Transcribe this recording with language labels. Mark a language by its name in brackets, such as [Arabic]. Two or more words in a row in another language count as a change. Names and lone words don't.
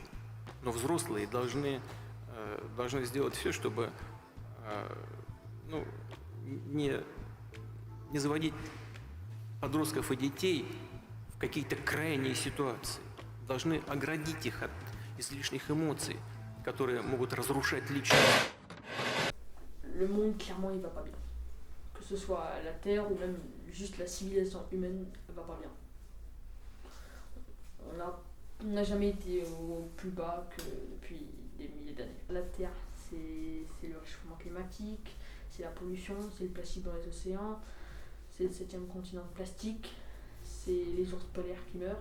[Russian] Но взрослые должны сделать все, чтобы не заводить подростков и детей в какие-то крайние ситуации. Должны оградить их от излишних эмоций, которые могут разрушать личность. [French] Le monde, clairement, il va pas bien. Que ce soit la Terre ou même juste la civilisation humaine, elle va pas bien. On n'a jamais été au plus bas que depuis des milliers d'années. La Terre, c'est le réchauffement climatique, c'est la pollution, c'est le plastique dans les océans, c'est le 7e continent de plastique, c'est les ours polaires qui meurent.